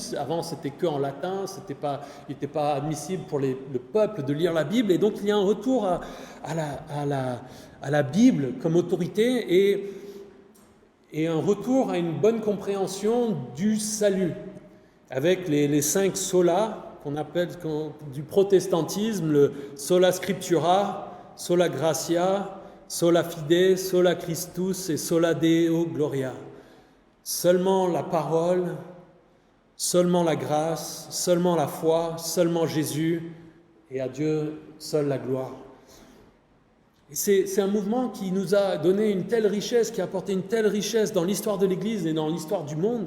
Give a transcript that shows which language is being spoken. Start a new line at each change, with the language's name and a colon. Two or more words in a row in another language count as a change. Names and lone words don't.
French: Avant, c'était que en latin, il n'était pas admissible pour le peuple de lire la Bible. Et donc, il y a un retour à la Bible comme autorité et un retour à une bonne compréhension du salut avec les 5 solas qu'on appelle du protestantisme, le
Latin: sola scriptura, sola gratia, sola fide, sola Christus et sola Deo gloria.
French: Seulement la parole, seulement la grâce, seulement la foi, seulement Jésus et à Dieu seule la gloire. Et c'est un mouvement qui nous a donné une telle richesse, qui a apporté une telle richesse dans l'histoire de l'Église et dans l'histoire du monde.